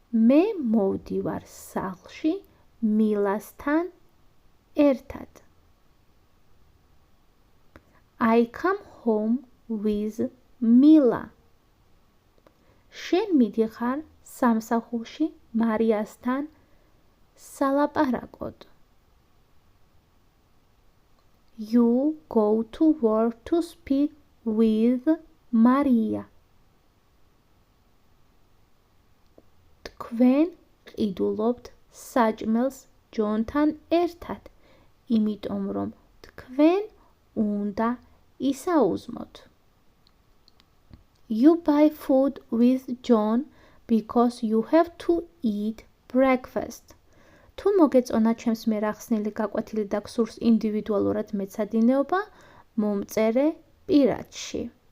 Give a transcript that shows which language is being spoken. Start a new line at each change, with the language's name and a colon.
Georgian: მე მოვდივარ სახლში მილასთან ერთად.
English: I come home with Mila.
Georgian: შენ მიდიხარ სამსახურში მარიასთან სალაპარაკოდ.
English: You go to work to speak with Maria.
Georgian: თქვენ ყიდულობთ საჭმელს ჯონთან ერთად, იმიტომ რომ თქვენ უნდა ისაუზმოთ.
English: You buy food with John because you have to eat breakfast.
Georgian: თუ მოგეწონა ჩემს მიერ ახსნილი გაკვეთილი და გსურს ინდივიდუალურად მეცადინეობა, მომწერე პირადში.